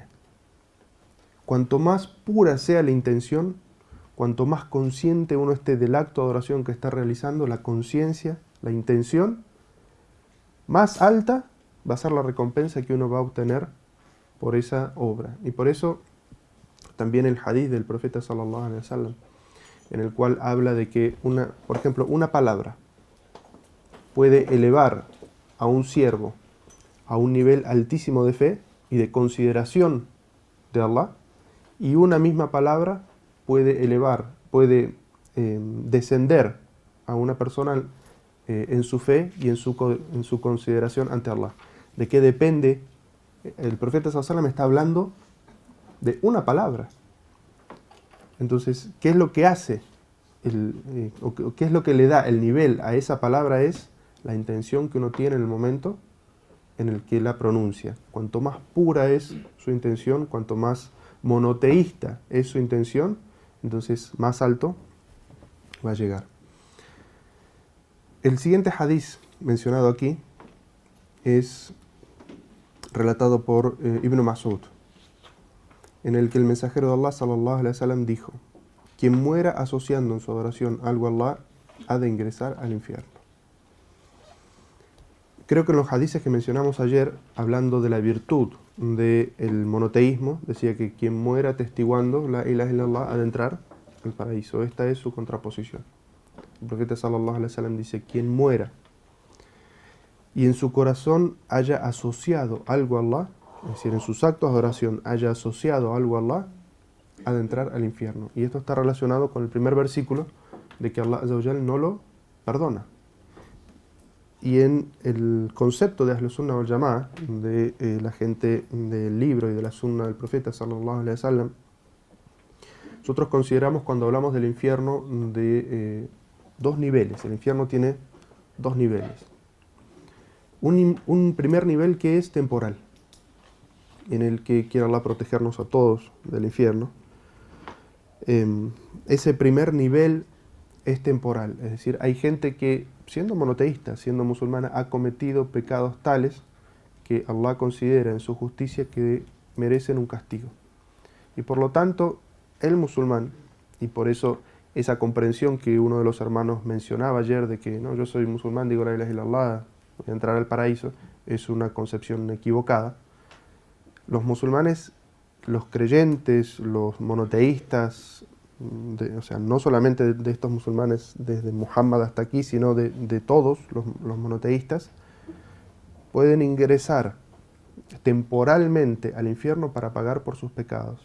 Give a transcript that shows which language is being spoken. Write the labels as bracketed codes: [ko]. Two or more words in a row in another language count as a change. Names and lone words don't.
[es] Cuanto más pura sea la intención, cuanto más consciente uno esté del acto de adoración que está realizando, la conciencia, la intención, más alta va a ser la recompensa que uno va a obtener por esa obra. Y por eso también el hadith del profeta [ar] صلى الله عليه وسلم, [es] en el cual habla de que por ejemplo, una palabra puede elevar a un siervo a un nivel altísimo de fe y de consideración de Allah, y una misma palabra puede descender a una persona en su fe y en su consideración ante Allah. ¿De qué depende? El profeta [ar] صلى الله عليه وسلم [es] está hablando de una palabra. Entonces, ¿qué es lo que hace? ¿Qué es lo que le da el nivel a esa palabra? Es la intención que uno tiene en el momento en el que la pronuncia. Cuanto más pura es su intención, cuanto más monoteísta es su intención, entonces más alto va a llegar. El siguiente hadiz mencionado aquí es relatado por Ibn Mas'ud, en el que el mensajero de Allah [ar] صلى الله عليه وسلم [es] dijo: quien muera asociando en su adoración algo a Allah ha de ingresar al infierno. Creo que en los hadices que mencionamos ayer, hablando de la virtud del monoteísmo, decía que quien muera atestiguando [ar] لا إله إلا الله [es] ha de entrar al paraíso. Esta es su contraposición. El profeta [ar] صلى الله عليه وسلم [es] dice: quien muera y en su corazón haya asociado algo a Allah, es decir, en sus actos de oración haya asociado algo a Allah, ha de entrar al infierno. Y esto está relacionado con el primer versículo de que Allah [ar] عز وجل [es] no lo perdona. Y en el concepto de [ar] أهل السنة والجماعة, [es] de la gente del libro y de la Sunna del profeta [ar] صلى الله عليه وسلم, [es] nosotros consideramos, cuando hablamos del infierno, de dos niveles. El infierno tiene dos niveles. Un primer nivel que es temporal, en el que quiere Allah protegernos a todos del infierno. Ese primer nivel es temporal, es decir, hay gente que, siendo monoteísta, siendo musulmana, ha cometido pecados tales que Allah considera en su justicia que merecen un castigo. Y por lo tanto, el musulmán, y por eso esa comprensión que uno de los hermanos mencionaba ayer, de que no, yo soy musulmán, digo [ar] لا إله إلا الله, [es] voy a entrar al paraíso, es una concepción equivocada. Los musulmanes, los creyentes, los monoteístas, o sea, no solamente de estos musulmanes desde Muhammad hasta aquí, sino de todos los monoteístas, pueden ingresar temporalmente al infierno para pagar por sus pecados.